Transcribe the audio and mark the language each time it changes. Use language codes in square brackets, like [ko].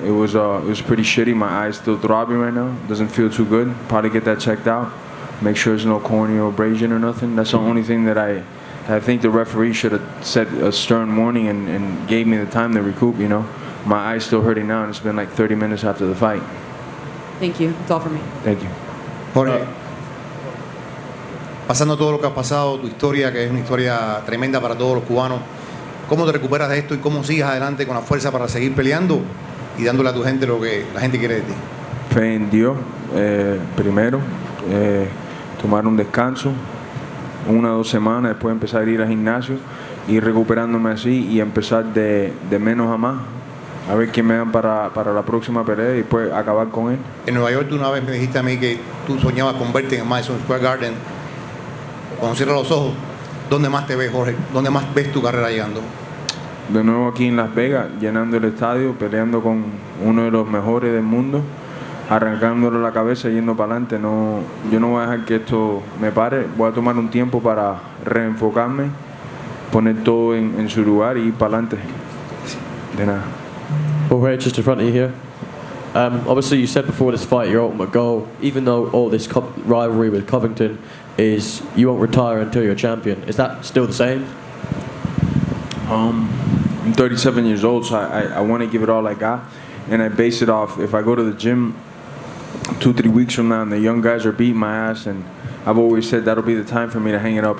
[en] It was pretty shitty. My eye's still throbbing right now. Doesn't feel too good. Probably get that checked out. Make sure there's no corneal abrasion or nothing. That's the only thing that I think the referee should have said a stern warning and gave me the time to recoup, you know. My eye's still hurting now, and it's been like 30 minutes after the fight. Thank you. That's all for me. Thank you. [es] Jorge, pasando todo lo que has pasado, tu historia, que es una historia tremenda para todos los cubanos, ¿cómo te recuperas de esto y cómo sigues adelante con la fuerza para seguir peleando y dándole a tu gente lo que la gente quiere de ti? Fe en Dios, primero, tomar un descanso, 1 o 2 semanas, después empezar a ir al gimnasio, ir recuperándome así y empezar de menos a más. A ver quién me dan para la próxima pelea y después acabar con él. En Nueva York tú una vez me dijiste a mí que tú soñabas con verte en Madison Square Garden. Cuando cierras los ojos, ¿dónde más te ves, Jorge? ¿Dónde más ves tu carrera llegando? De nuevo aquí en Las Vegas, llenando el estadio, peleando con uno de los mejores del mundo, arrancándole la cabeza y yendo para adelante. No, yo no voy a dejar que esto me pare. Voy a tomar un tiempo para reenfocarme, poner todo en su lugar y ir para adelante. De nada. [en] Jorge, just in front of you here. Obviously, you said before this fight your ultimate goal, even though all this rivalry with Covington, is you won't retire until you're a champion. Is that still the same? I'm 37 years old, so I want to give it all I got, and I base it off if I go to the gym 2-3 weeks from now and the young guys are beating my ass, and I've always said that'll be the time for me to hang it up.